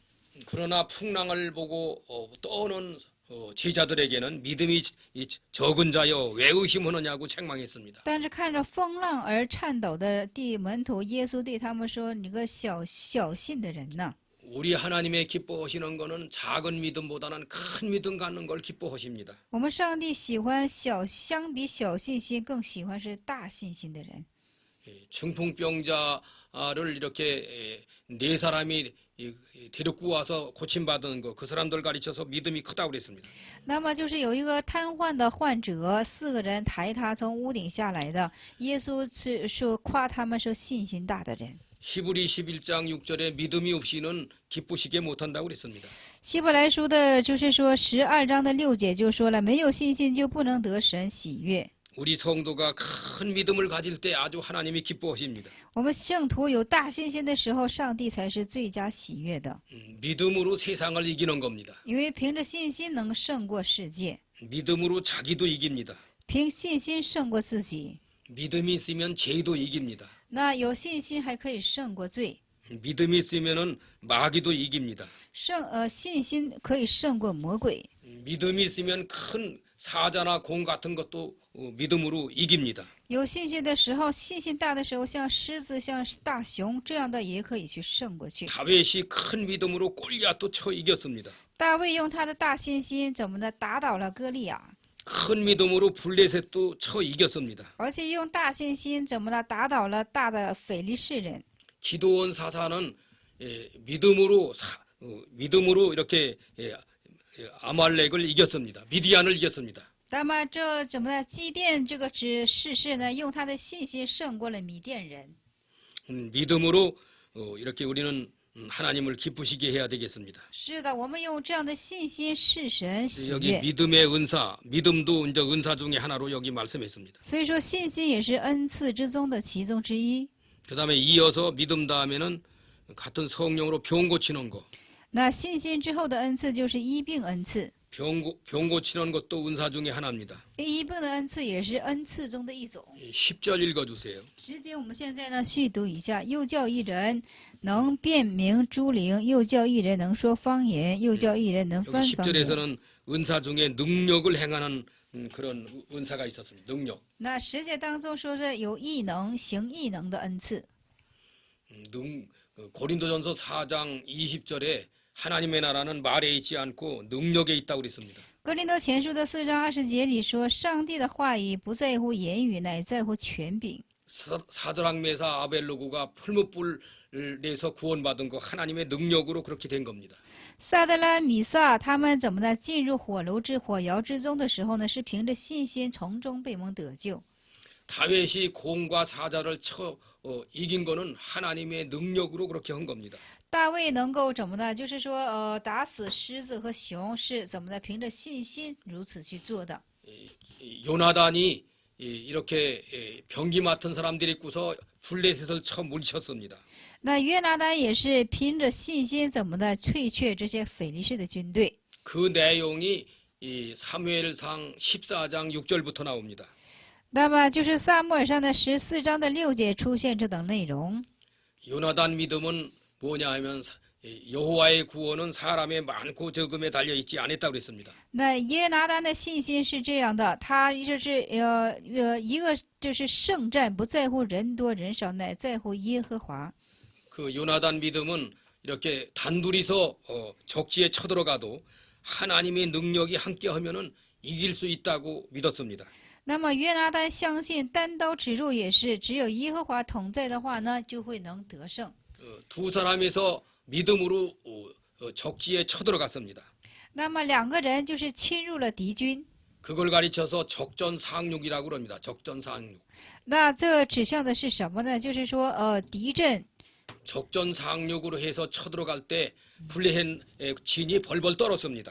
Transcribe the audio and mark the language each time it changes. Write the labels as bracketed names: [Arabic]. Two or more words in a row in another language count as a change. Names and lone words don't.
[Korean] 그러나 풍랑을 보고 떠오는 제자들에게는 믿음이 적은 자여 왜 의심하느냐고 책망했습니다. [Chinese] 但是看着风浪而颤抖的门徒，耶稣对他们说：“你个小信的人呢？ [Korean] 우리 하나님의 기뻐하시는 것은 작은 믿음보다는 큰 믿음 갖는 걸 기뻐하십니다. [Chinese] 我们上帝喜欢相比小信心更喜欢是大信心的人。 [Korean] 중풍병자를 이렇게 네 사람이 데리고 와서 고침받은 거, 그 사람들 가르쳐서 믿음이 크다고 그랬습니다. [Chinese] 那么就是有一个瘫痪的患者，4个人抬他从屋顶下来的，耶稣是说夸他们是信心大的人。 [Korean] 히브리 11장 6절에 믿음이 없이는 기쁘시게 못한다고 그랬습니다. [Chinese] 希伯来书的就是说12章的6节就说了，没有信心就不能得神喜悦。 [Korean] 우리 성도가 큰 믿음을 가질 때 아주 하나님이 기뻐하십니다. [Chinese] 我们圣徒有大信心的时候，上帝才是最佳喜悦的， [Korean] 믿음으로 세상을 이기는 겁니다. [Chinese] 因为凭着信心能胜过世界， [Korean] 믿음으로 자기도 이깁니다. [Chinese] 凭信心胜过自己。 [Korean] 믿음이 있으면 죄도 이깁니다. [Chinese] 那有信心还可以胜过罪， [Korean] 믿음이 있으면은 마귀도 이깁니다. [Chinese] 信心可以胜过魔鬼。 [Korean] 믿음이 있으면 큰 사자나 공 같은 것도 믿음으로 이깁니다. [Chinese] 有信心的时候，信心大的时候，像狮子、像大熊这样的也可以去胜过去。 [Korean] 다윗이 큰 믿음으로 골리앗도 쳐 이겼습니다. [Chinese] 大卫用他的大信心怎么的打倒了歌利亚， [Korean] 큰 믿음으로 블레셋도 쳐 이겼습니다. [Chinese] 而且用大信心怎么的打倒了大的腓利士人。 [Korean] 기드온 사사는 믿음으로 이렇게 아말렉을 이겼습니다. 미디안을 이겼습니다. [Chinese] 那么这怎么的祭奠这个士士呢？用他的信心胜过了米甸人。 [Korean] 믿음으로 이렇게 우리는 하나님을 기쁘시게 해야 되겠습니다. [Chinese] 是的，我们用这样的信心使神喜 [Korean] 여기 [Chinese] 悦。 [Korean] 믿음의 은사, 믿음도 이제 은사 중에 하나로 여기 말씀했습니다. [Chinese] 所以说，信心也是恩赐之中的其中之一。 [Korean] 그다음에 이어서 믿음 다음에는 같은 성령으로 병 고치는 거. [Chinese] 那信心之后的恩赐就是医病恩赐， [Korean] 병 고치는 것도 은사 중에 하나입니다. [Chinese] 医病的恩赐也是恩赐中的一种。 [Korean] 10절 읽어주세요. [Chinese] 直接我们现在呢续读一下：又叫一人能辨明诸灵，又叫一人能说方言，又叫一人能 [Korean] 여기 [Chinese] 翻方言。 [Korean] 10절에서는 은사 중에 능력을 행하는 그런 은사가 있었습니다. 능력. [Chinese] 那10节当中说是有异能、行异能的恩赐。 [Korean] 고린도전서 4장 20절에 하나님의 나라는 말에 있지 않고 능력에 있다고 그랬습니다. [Chinese] 哥林多前书的4章20节里说，上帝的话语不在乎言语，乃在乎权柄。 [Korean] 사드락 메사 아벨로고가 풀무불 내서 구원받은 거 하나님의 능력으로 그렇게 된 겁니다. [Chinese] 撒德拉、米撒他们怎么呢？进入火窑之中的时候呢，是凭着信心从中被蒙得救。 [Korean] 다윗이 공과 사자를 쳐 이긴 거는 하나님의 능력으로 그렇게 한 겁니다. [Chinese] 大卫能够怎么呢？就是说，打死狮子和熊是怎么的？凭着信心如此去做的。 [Korean] 요나단이 이렇게 병기 맡은 사람들이 있고서 블레셋을 쳐 물리쳤습니다. [Chinese] 那约拿单也是凭着信心怎么的退却这些腓力士的军队。 [Korean] 그 내용이 사무엘상 14장 6절부터 나옵니다. [Chinese] 那么就是撒母耳上的14章的6节出现这等内容。 [Korean] 요나단 믿음은 뭐냐 하면 여호와의 구원은 사람의 많고 적음에 달려 있지 않았다고 그랬습니다. [Chinese] 那耶拿单的信心是这样的，他就是一个就是圣战不在乎人多人少，乃在乎耶和华。 [Korean] 그 요나단 믿음은 이렇게 단둘이서 적지에 쳐들어가도 하나님의 능력이 함께하면은 이길 수 있다고 믿었습니다. [Chinese] 那么约拿单相信单刀直入也是，只有耶和华同在的话呢，就会能得胜。 [Korean] 두 사람에서 믿음으로 적지에 쳐들어갔습니다. [Chinese] 那么2个人就是侵入了敌军， [Korean] 그걸 가르쳐서 적전상륙이라고 그럽니다. 적전상륙. [Chinese] 那这指向的是什么呢？就是说敌阵。 [Korean] 적전상륙으로 해서 쳐들어갈 때 블레셋 진이 벌벌 떨었습니다.